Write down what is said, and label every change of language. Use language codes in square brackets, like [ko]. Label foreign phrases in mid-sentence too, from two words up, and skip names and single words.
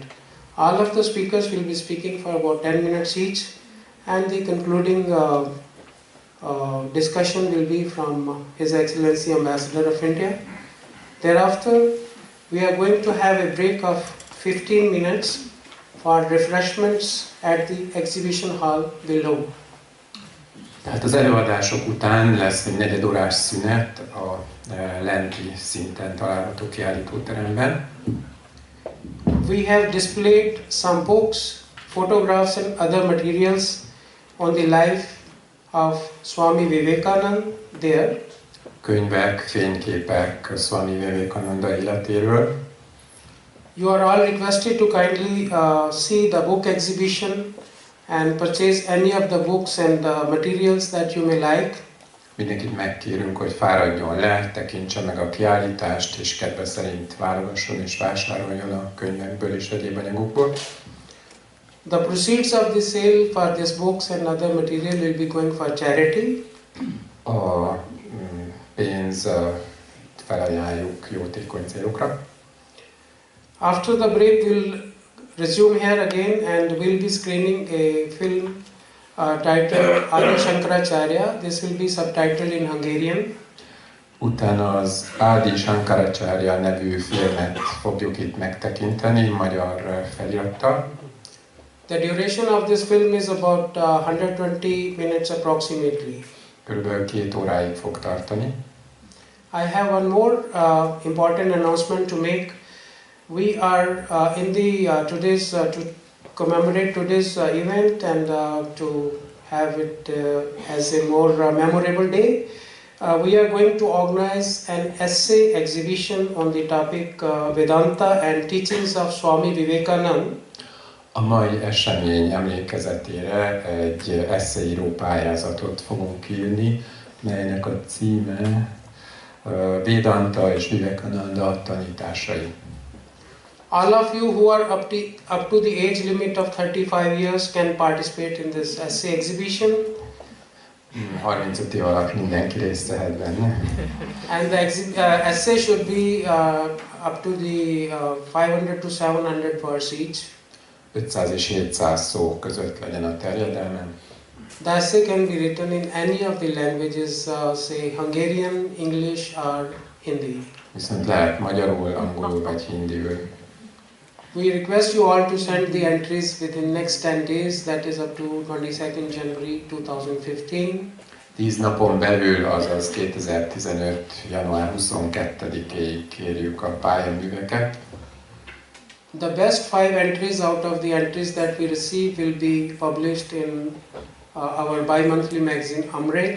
[en] All of the speakers will be speaking for about 10 minutes each, and the concluding discussion will be from His Excellency Ambassador of India. Thereafter, we are going to have a break of 15 minutes for refreshments at the exhibition hall below. [hu] Tehát az előadások után lesz egy negyedórás szünet a lenti szinten található kiállítóteremben. [en] We have displayed some books, photographs and other materials on the life of Swami Vivekananda there. [hu] Könyvek, fényképek Swami Vivekananda életéről. [en] You are all requested to kindly see the book exhibition and purchase any of the books and materials that you may like. [hu] Mindenkit megkérünk, hogy fáradjon le, tekintse meg a kiállítást, és kedve szerint válogasson és vásároljon a könyvekből és egyéb anyagokból. [en] The proceeds of the sale for these books and other material will be going for charity. [hu] A pénz felajánljuk jótékony célokra. [en] After the break, we'll resume here again and we'll be screening a film titled Adi Shankaracharya. This will be subtitled in Hungarian. [hu] Utána az Adi Shankaracharya nevű filmet fogjuk itt megtekinteni magyar felirattal. [en] The duration of this film is about 120 minutes approximately. [hu] Körülbelül 2 óráig fog tartani. [en] I have one more important announcement to make. We are in the to commemorate today's event and to have it as a more memorable day, we are going to organize an essay exhibition on the topic Vedanta and teachings of Swami Vivekananda. [hu] A mai esemény emlékezetére egy eszéíró pályázatot fogunk írni, melynek a címe Vedanta és Vivekananda tanításai. [en] All of you who are up to the age limit of 35 years can participate in this essay exhibition. [hu] 35 év alatt mindenki részt vehet benne. [en] And the essay should be up to the 500 to 700 words each. [hu] 500 és 700 szó között legyen a terjedelme. [en] The essay can be written in any of the languages, say Hungarian, English or Hindi. [hu] Viszont lehet magyarul, angolul vagy hindiül. [en] We request you all to send the entries within next 10 days, that is up to 22nd January 2015. [hu] 10 napon belül, azaz 2015. január 22-éig kérjük a pályaműveket. [en] The best 5 entries out of the entries that we receive will be published in our bi-monthly magazine Amrita.